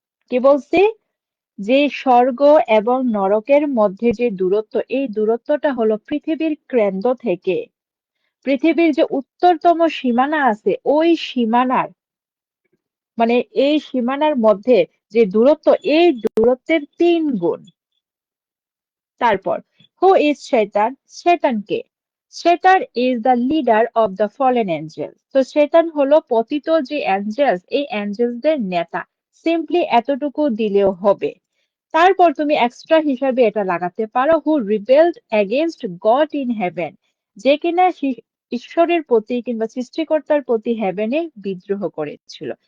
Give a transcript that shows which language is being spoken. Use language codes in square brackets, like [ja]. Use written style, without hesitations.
[bn] কি বলছি, যে স্বর্গ এবং নরকের মধ্যে যে দূরত্ব, এই দূরত্বটা হলো পৃথিবীর কেন্দ্র থেকে পৃথিবীর যে উত্তরতম সীমানা আছে, ওই সীমানার মানে এই সীমানার মধ্যে যে দূরত্ব, এই দূরত্বের 3 গুণ। তারপর [en] who is শয়তান, [bn] শয়তান কে? [en] Satan is the leader of the fallen angels. [bn] তো Satan হলো পতিত যে অ্যাঞ্জেলস, এই অ্যাঞ্জেলসদের নেতা। সিম্পলি এতটুকু দিলেও হবে। তারপর তুমি এক্সট্রা হিসাবে এটা লাগাতে পারো [en] who rebelled against God in heaven, [bn] যে কিনা ঈশ্বরের প্রতি কিংবা সৃষ্টিকর্তার প্রতি হেভেনে বিদ্রোহ করেছিল।